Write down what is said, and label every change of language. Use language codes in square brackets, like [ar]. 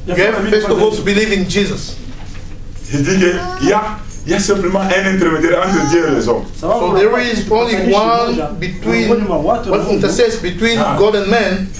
[en] you have first of all to believe in Jesus. [fr] Il dit qu'il y a simplement un intermédiaire entre Dieu et les hommes. [en] So there is only one intercessor between God and man,